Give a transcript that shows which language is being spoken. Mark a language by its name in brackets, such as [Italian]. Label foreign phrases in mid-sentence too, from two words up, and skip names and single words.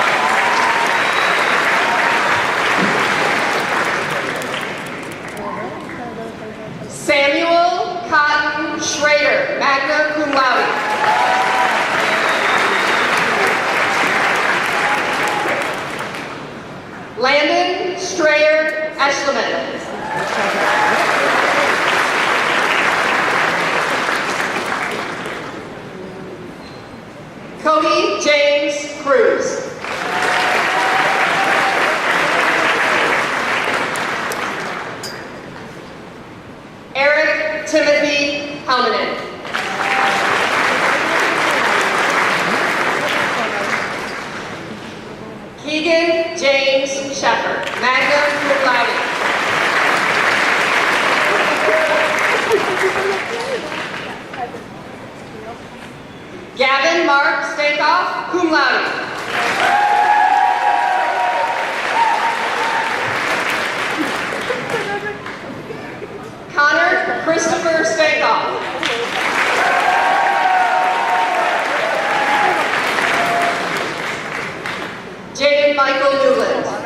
[English] Samuel Cotton Schrader, [Latin] magna cum laude. [English] Landon Strayer Eschleman. Cody James Cruz. Eric Timothy Helmanen. Keegan James Shepard, [Latin] magna cum laude. [English] Gavin Mark Stakeoff, [Latin] cum laude. [English] Connor Christopher Stakeoff. Jaden Michael Newland.